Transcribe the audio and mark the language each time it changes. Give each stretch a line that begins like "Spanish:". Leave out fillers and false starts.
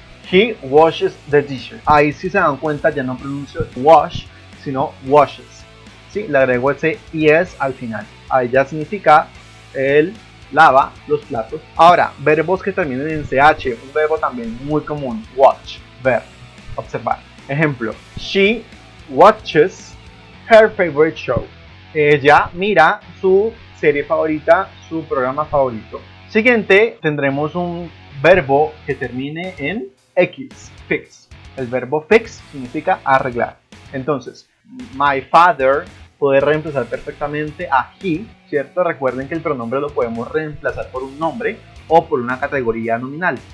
English: He washes the dishes.
Spanish: Ahí si se dan cuenta ya no pronuncio wash, sino washes. ¿Sí? Le agrego ese es al final. Ahí ya significa él lava los platos. Ahora, verbos que terminen en ch, un verbo también muy común, watch, ver, observar. Ejemplo,
English: she watches her favorite show.
Spanish: Ella mira su serie favorita, su programa favorito. Siguiente, tendremos un verbo que termine en x, fix. El verbo fix significa arreglar. Entonces, my father puede reemplazar perfectamente a he, ¿cierto? Recuerden que el pronombre lo podemos reemplazar por un nombre o por una categoría nominal.